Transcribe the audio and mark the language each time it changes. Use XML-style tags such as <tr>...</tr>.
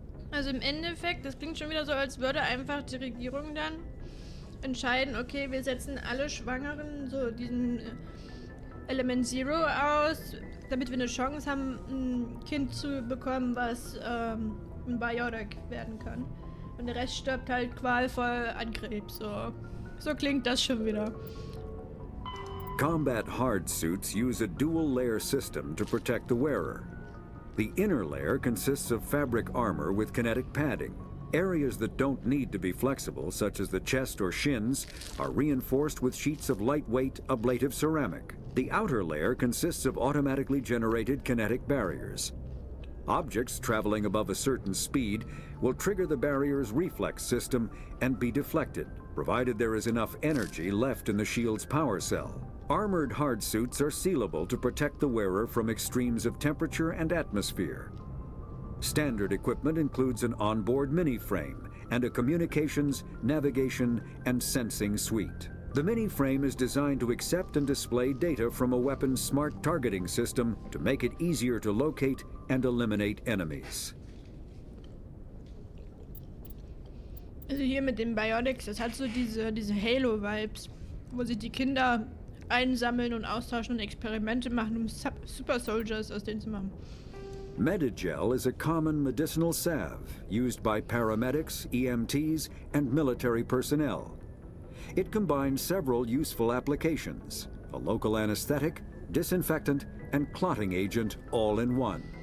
<de>Also im Endeffekt, das klingt schon wieder so, als würde einfach die Regierung dann entscheiden, okay, wir setzen alle Schwangeren so diesen Element Zero aus, damit wir eine Chance haben, ein Kind zu bekommen, was ein Biotic werden kann. Und der Rest stirbt halt qualvoll an Krebs. So klingt das schon wieder.</de> <en>Combat hard suits use a dual-layer system to protect the wearer. The inner layer consists of fabric armor with kinetic padding. Areas that don't need to be flexible, such as the chest or shins, are reinforced with sheets of lightweight, ablative ceramic. The outer layer consists of automatically generated kinetic barriers. Objects traveling above a certain speed will trigger the barrier's reflex system and be deflected, provided there is enough energy left in the shield's power cell. Armored hardsuits are sealable to protect the wearer from extremes of temperature and atmosphere. Standard equipment includes an onboard mini-frame and a communications, navigation, and sensing suite. The mini-frame is designed to accept and display data from a weapon's smart targeting system to make it easier to locate and eliminate enemies.</en> <de>Also hier mit den Biotics, das hat so diese Halo-Vibes, wo sich die Kinder einsammeln und austauschen und Experimente machen, um Super Soldiers aus denen zu machen.</de> <en>Medigel is a common medicinal salve used by paramedics, EMTs, and military personnel. It combines several useful applications: a local anesthetic, disinfectant, and clotting agent all in one.</en>